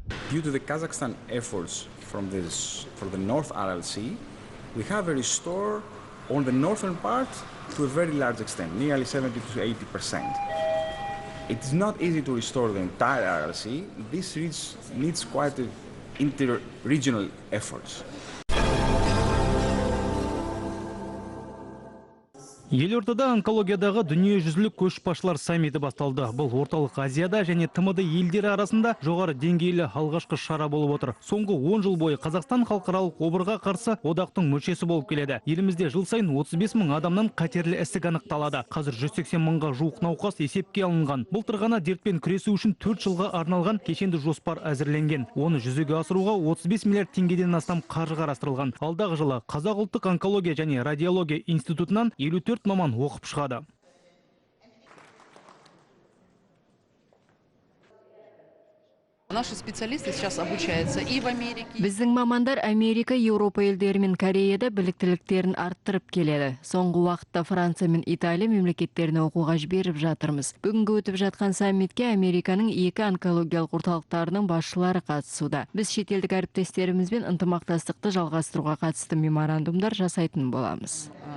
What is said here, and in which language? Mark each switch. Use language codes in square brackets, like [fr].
[en] Due to the Kazakhstan efforts for the North Aral Sea, we have restored on the northern part to a very large extent, nearly 70 to 80%. It is not easy to restore the entire Aral Sea. This needs quite inter-regional efforts. [kk] Елордада онкологиядағы дүниежүзілік көшбасшылар саммиті басталды. Бұл орталық Азияда және ТМД елдері арасында жоғары деңгейлі алғашқы шара болып отыр. Соңғы 10 жыл бойы Қазақстан халықаралық обырға қарсы одақтың мүшесі болып келеді. Елімізде жыл сайын 35 мың адамнан қатерлі ісік анықталады. Қазір 180 мыңға жуық науқас есепке алынған. Былтыр ғана дертпен күресу үшін 4 жылға арналған кешенді жоспар әзірленген. Оны жүзеге асыруға 35 миллиард теңгеден астам қаржы қарастырылған. Алдағы жылы Қазақ ұлттық онкология және радиология институтынан 54 маман оқып шығады. [ru] Наши специалисты сейчас обучаются и в Америке. [kk] Біздің мамандар Америка, Еуропа елдері мен Кореяда біліктіліктерін арттырып келеді. Соңғы уақытта Франция мен Италия мемлекеттеріне оқуға жіберіп жатырмыз. Бүгінгі өтіп жатқан саммитке Американың 2 онкологиялық орталықтарының басшылары қатысуда. Біз шетелдік әріптестерімізбен ынтымақтастықты жалғастыруға қатысты меморандумдар жасайтын боламыз.